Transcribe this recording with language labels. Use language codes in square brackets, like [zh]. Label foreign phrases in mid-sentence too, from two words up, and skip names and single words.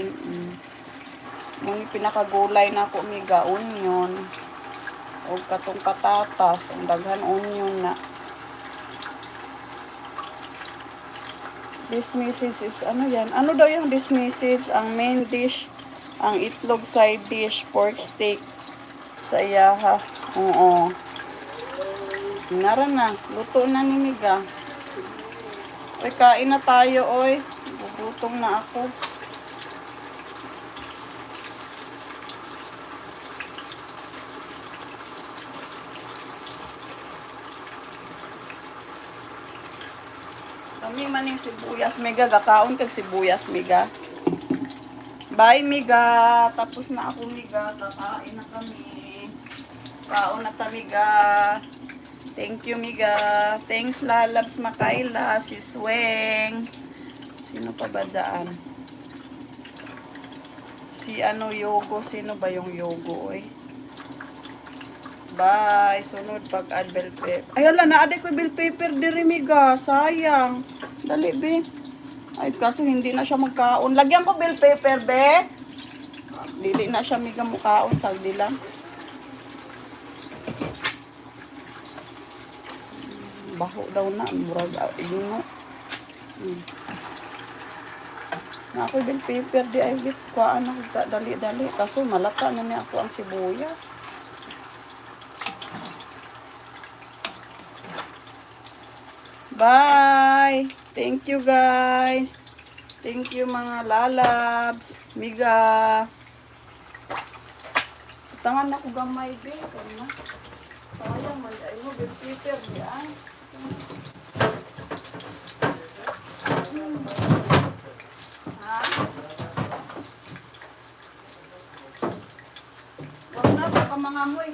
[tl] Yung pinakagulay na ako miga, onion. [ceb] O katong patatas, ang daghan onion na. [en] This message is, [tl] ano yan? Ano daw yung [en] this message? Ang main dish, [ceb] ang itlog [en] side dish, pork steak. [ceb] Sa iyaha. Oo. Nara na, luto na ni miga. [tl] Oy, kain na tayo, oy. Gugutom na ako. [ceb] Kami maning sibuyas, miga. Gakaon kag sibuyas, miga. [tl] Bye, miga. Tapos na ako, miga. Kakain na kami. [ceb] Kaon na ta, miga. [en] Thank you, miga. Thanks, [tl] Lalabs Makaila, si Sweng. Sino pa ba dyan? Si Yogo. Sino ba yung Yogo, oy? Bye. [ceb] Sunod pag-add [en] bell pepper. [ceb] Ay, wala. Na-add ko [en] bell pepper [ceb] diri, miga. Sayang. Dali, be. [tl] Ay, kaso hindi na siya magkaon. Lagyan ko [en] bell pepper, [tl] be. [ceb] Dili na siya, miga, mukhaon. Sagdi lang. Baho daw na, murag ingo. Na ako [en] bell pepper [ceb] di ay bit kuan ako dali-dali kaso malata na ni ako ang sibuyas. [en] Bye. Thank you guys. Thank you mga lalabs. [ceb] Miga. Tangan ako gamay be kana. Sayang man ay mo [en] bell pepper [ceb] di ay. [tl] Wag na, baka mga amoy.